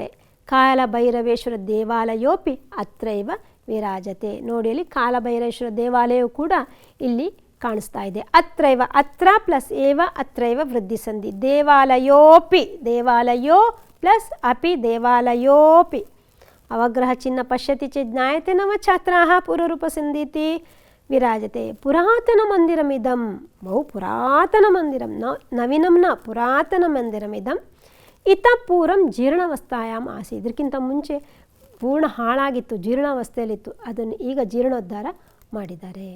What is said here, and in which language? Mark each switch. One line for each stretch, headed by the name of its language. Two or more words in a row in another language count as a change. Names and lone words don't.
Sanskrit: ಕಾಲಭೈರವೇಶ್ವರ ದೇವಾಲಯೋಪಿ ಅತ್ರೈವ ವಿರಾಜತೆ.
Kannada: ನೋಡಿ, ಅಲ್ಲಿ ಕಾಲಭೈರವೇಶ್ವರ ದೇವಾಲಯವು ಕೂಡ ಇಲ್ಲಿ ಕಾಣಿಸ್ತಾ ಇದೆ.
Sanskrit: ಅತ್ರೈವ, ಅತ್ರ ಪ್ಲಸ್ ಏವ ಅತ್ರೈವ ವೃದ್ಧಿ ಸಂಧಿ. ದೇವಾಲಯೋಪಿ, ದೇವಾಲಯೋ ಪ್ಲಸ್ ಅಪಿ ದೇವಾಲಯೋಪಿ. ಅವಗ್ರಹ ಚಿಹ್ನ ಪಶ್ಯತಿ ಚೇತ್ ಜ್ಞಾಯತೆ ನವ ಛಾತ್ರಾಃ ಪೂರ್ವರೂಪ ಸಂಧೀತಿ ವಿರಾಜತೆ. ಪುರಾತನ ಮಂದಿರಮಿದಂ, ಬಹು ಪುರಾತನ ಮಂದಿರಂ, ನವೀನಂ ನ ಪುರಾತನ ಮಂದಿರಮಿದಂ. ಇತಃ ಪೂರ್ವಂ ಜೀರ್ಣಾವಸ್ಥಾಯಾಮ್ ಆಸಿ.
Kannada: ಇದಕ್ಕಿಂತ ಮುಂಚೆ ಪೂರ್ಣ ಹಾಳಾಗಿತ್ತು, ಜೀರ್ಣಾವಸ್ಥೆಯಲ್ಲಿತ್ತು. ಅದನ್ನು ಈಗ ಜೀರ್ಣೋದ್ಧಾರ ಮಾಡಿದ್ದಾರೆ.